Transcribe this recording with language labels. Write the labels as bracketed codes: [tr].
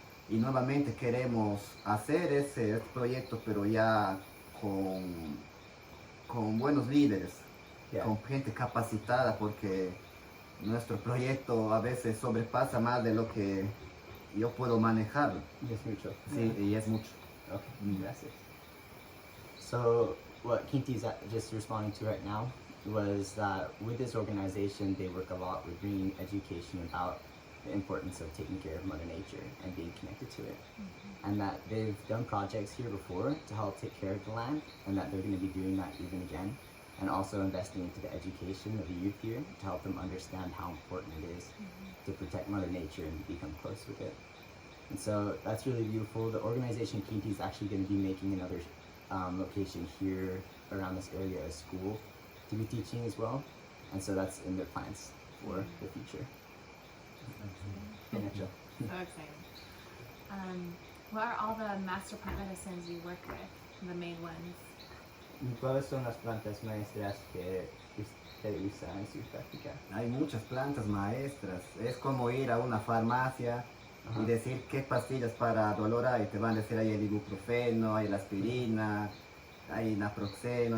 [es] Y nuevamente queremos hacer ese proyecto, pero ya con buenos líderes, [en] Yeah. [es] con gente capacitada, porque nuestro proyecto a veces sobrepasa más de lo que yo puedo manejarlo. Y es mucho. Sí, y es mucho. Okay, gracias. [en] So what Qinty's just responding to right now was that with this organization, they work a lot with bringing education about the importance of taking care of Mother Nature and being connected to it. And that they've done projects here before to help take care of the land, and that they're going to be doing that even again, and also investing into the education of the youth here to help them understand how important it is to protect Mother Nature and become close with it. And so that's really beautiful. The organization Qinty is actually going to be making another location here around this area, a school, to be teaching as well. And so that's in their plans for the future. So exciting. What are all the master plant medicines you work with, the main ones? [es] ¿Cuáles son las plantas maestras que usted usa en su práctica? Hay muchas plantas maestras. Es como ir a una farmacia y decir qué pastillas para dolor hay. Te van a decir hay el ibuprofeno, hay la aspirina, hay naproxeno.